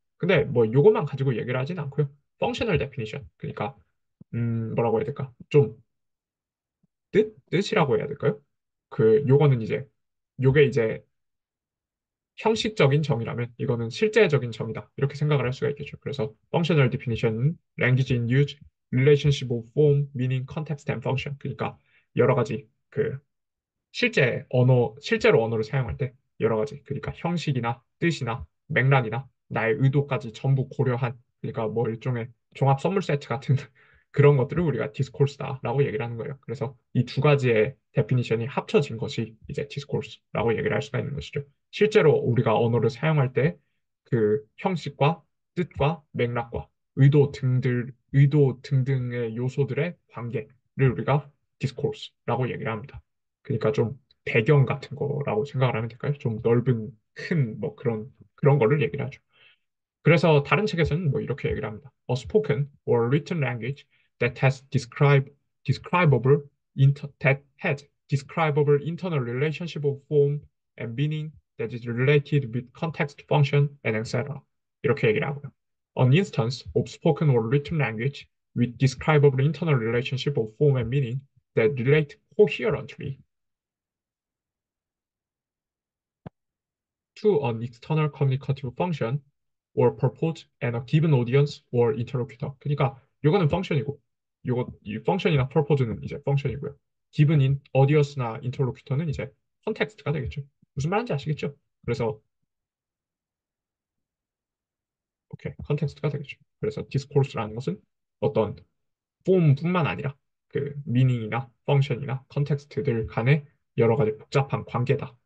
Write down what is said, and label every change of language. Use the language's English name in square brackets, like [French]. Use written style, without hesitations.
[Korean] 근데 뭐 요것만 가지고 얘기를 하진 않고요. functional definition, 그러니까 뭐라고 해야 될까? 좀 뜻이라고 해야 될까요? 요거는 이제 요게 이제 형식적인 정의라면 이거는 실제적인 정의다. 이렇게 생각을 할 수가 있겠죠. [English] 그래서 functional definition은 language in use, relationship of form, meaning, context and function. [Korean] 그러니까 여러 가지 실제로 언어를 사용할 때 여러 가지, 그러니까 형식이나 뜻이나 맥락이나 나의 의도까지 전부 고려한, 그러니까 뭐 일종의 종합 선물 세트 같은 그런 것들을 우리가 디스코스다라고 얘기를 하는 거예요. 그래서 이 두 가지의 데피니션이 합쳐진 것이 이제 디스코스라고 얘기를 할 수가 있는 것이죠. 실제로 우리가 언어를 사용할 때 그 형식과 뜻과 맥락과 의도 등등의 요소들의 관계를 우리가 디스코스라고 얘기를 합니다. 그러니까 좀 배경 같은 거라고 생각을 하면 될까요? 좀 넓은 큰 뭐 그런 거를 얘기를 하죠. 그래서 다른 책에서는 뭐 이렇게 얘기를 합니다. [English] A spoken or written language that has describable internal relationship of form and meaning that is related with context, function, and etc. [Korean] 이렇게 얘기를 하고요. [English] An instance of spoken or written language with describable internal relationship of form and meaning that relate coherently to an external communicative function or purpose and a given audience or interlocutor. [Korean] 그러니까 이거는 펑션이고 이 펑션이나 purpose는 이제 펑션이고요. given in audience나 interlocutor는 이제 컨텍스트가 되겠죠. 무슨 말인지 아시겠죠? 그래서 오케이, 컨텍스트가 되겠죠. 그래서 디스코스라는 것은 어떤 폼뿐만 아니라 그 미닝이나 펑션이나 컨텍스트들 간의 여러 가지 복잡한 관계다.